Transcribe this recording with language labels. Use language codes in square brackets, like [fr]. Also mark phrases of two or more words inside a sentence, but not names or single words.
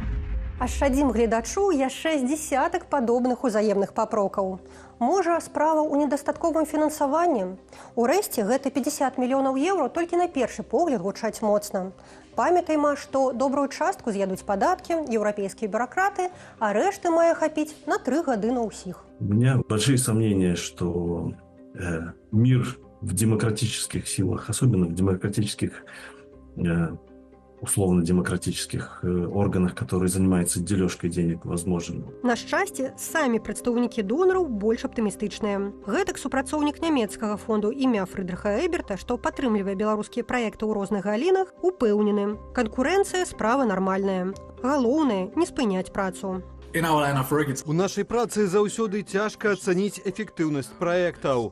[be] Ашчадзім гледачу яшчэ з дзесятак падобных узаемных папрокаў. Можа, справа ў недастатковым фінансаванні? Урэшце, гэта 50 мільёнаў еўра толькі на першы погляд гучаць моцна. Памятайма, што добрую частку з'ядуць падаткі, еўрапейскія бюракраты, а рэшты мае хапіць на 3 гады на ўсіх. [ru] У меня большие сомнения, что мир в демократических силах, особенно в демократических условно-демократических органах, которые занимаются дележкой денег, возможен. [be] На шчасце, самі прадстаўнікі донараў больш аптымістычныя. Гэтак супрацоўнік нямецкага фонду імя Фрыдрыха Эберта, што падтрымлівае беларускія праекты ў розных галінах, упэўнены. Канкурэнцыя справа нармальная. Галоўнае не спыняць працу. У нашай працы заўсёды цяжка ацаніць эфектыўнасць праектаў.